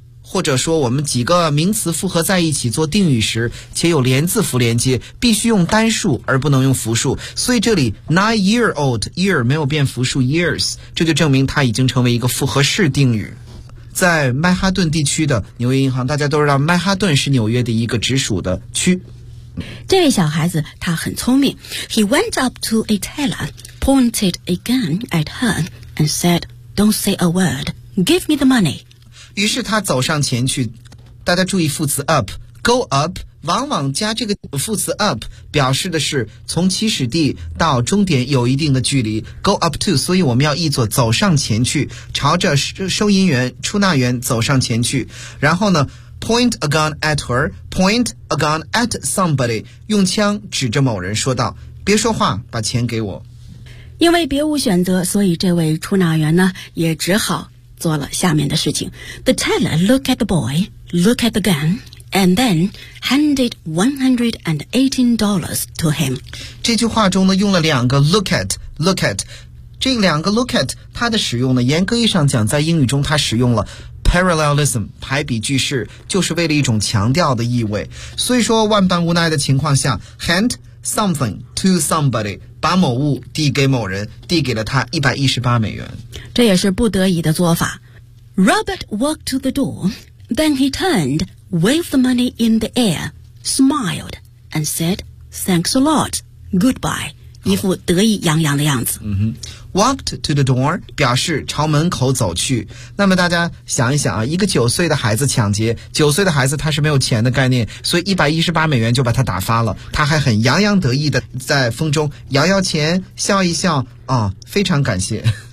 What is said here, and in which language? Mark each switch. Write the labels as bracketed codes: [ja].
[zh] 或者说我们几个名词复合在一起做定语时，且有连字符连接，必须用单数而不能用复数，所以这里 nine-year-old year 没有变复数 years， 这就证明它已经成为一个复合式定语。在曼哈顿地区的纽约银行，大家都知道曼哈顿是纽约的一个直属的区。这位小孩子他很聪明， [en] He went up to a teller, pointed a gun at her and said, Don't say a word, give me the money。 [zh] 于是他走上前去，大家注意副词 up， go up 往往加这个副词 up， 表示的是从起始地到终点有一定的距离， go up to， 所以我们要译作走上前去，朝着收银员、出纳员走上前去。然后呢， point a gun at her， point a gun at somebody， 用枪指着某人说道，别说话，把钱给我。因为别无选择，所以这位出纳员呢也只好做了下面的事情。 [en] The teller looked at the boy, looked at the gun, and then handed $118 to him. [zh] 这句话中呢用了两个 look at, look at。这两个 look at 它的使用呢，严格意义上讲在英语中它使用了 parallelism, 排比句式，就是为了一种强调的意味。所以说万般无奈的情况下， hand something to somebody，把某物递给某人，递给了他$118，这也是不得已的做法。 [en] Robert walked to the door, then he turned, waved the money in the air, smiled and said, thanks a lot, goodbye， [zh] 一副得意洋洋的样子。 Walked to the door 表示朝门口走去。那么大家想一想啊，一个九岁的孩子抢劫，九岁的孩子他是没有钱的概念，所以$118就把他打发了，他还很洋洋得意的在风中摇摇钱，笑一笑啊，非常感谢。